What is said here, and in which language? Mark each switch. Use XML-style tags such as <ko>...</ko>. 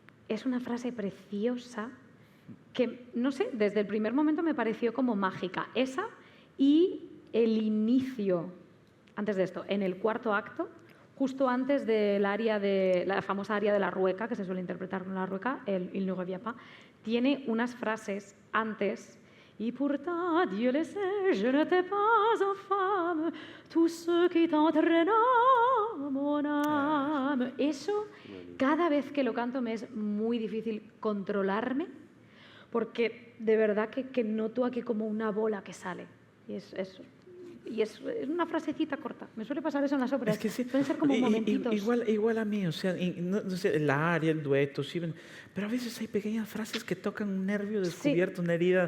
<es>es una frase preciosa que, no sé, desde el primer momento me pareció como mágica. Esa y el inicio, antes de esto, en el cuarto acto, justo antes del área de la famosa área de la rueca, que se suele interpretar con la rueca, el Il ne revient pas, tiene unas frases antes.</es> <fr>Y pourtant, Dieu le sait, je n'étais pas infâme, tous ceux qui t'entraînent mon âme.</fr> <es>Eso, cada vez que lo canto me es muy difícil controlarme, porque de verdad que noto aquí como una bola que sale. Y es una frasecita corta. Me suele pasar eso en las óperas. Es que sí. Pueden ser como momentitos. Igual a mí, o sea, no sé, el aria, el dueto, sí, pero a veces hay pequeñas frases que tocan un nervio descubierto, una herida</es>